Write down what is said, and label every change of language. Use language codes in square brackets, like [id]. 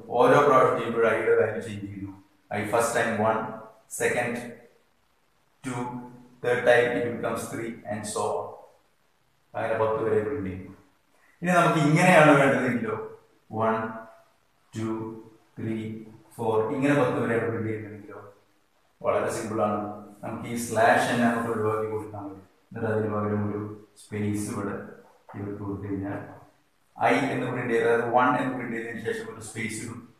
[ml] ഓരോ പ്രോഡക്റ്റ് ചെയ്യുമ്പോൾ ഐയുടെ വാല്യൂ ചേഞ്ച് ചെയ്യുന്നു. [en] I first time 1, second 2, third time it becomes 3 and so on. [ml] അങ്ങനെ 10 വരെ പ്രിന്റ് ചെയ്യും. ഇനി നമുക്ക് ഇങ്ങനെയാണ് വേണ്ടതെങ്കിലോ 1 2 3 4 ഇങ്ങനെ 10 വരെ പ്രിന്റ് ചെയ്യുന്നുണ്ടെങ്കിലോ വളരെ സിമ്പിൾ ആണ്. നമുക്ക് ഈ സ്ലാഷ് തന്നെ നമുക്ക് ഒഴിവാക്കി കൊടുക്കാൻ പറ്റും. എന്നിട്ട് അതിന് പകരം ഒരു സ്പേസ് ഇവിടെ ഇവർക്ക് കൊടുത്തു കഴിഞ്ഞാൽ ഐ എന്ന് പ്രിന്റ് ചെയ്ത്, അതായത് 1 എന്ന് പ്രിന്റ് ചെയ്തതിനു ശേഷം ഒരു സ്പേസ് ഇടും.